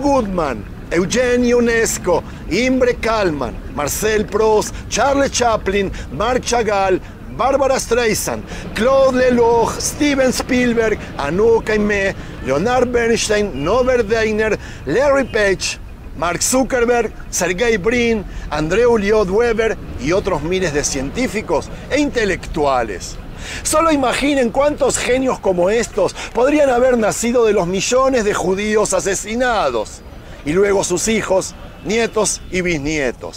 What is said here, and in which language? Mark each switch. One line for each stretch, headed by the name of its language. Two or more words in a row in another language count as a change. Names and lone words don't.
Spanish: Goodman, Eugenio Ionesco, Imre Kallman, Marcel Proust, Charles Chaplin, Marc Chagall, Barbara Streisand, Claude Lelouch, Steven Spielberg, Anouk Aimée, Leonard Bernstein, Norbert Wiener, Larry Page, Mark Zuckerberg, Sergey Brin, Andreu Lloyd Webber y otros miles de científicos e intelectuales. Solo imaginen cuántos genios como estos podrían haber nacido de los millones de judíos asesinados, y luego sus hijos, nietos y bisnietos.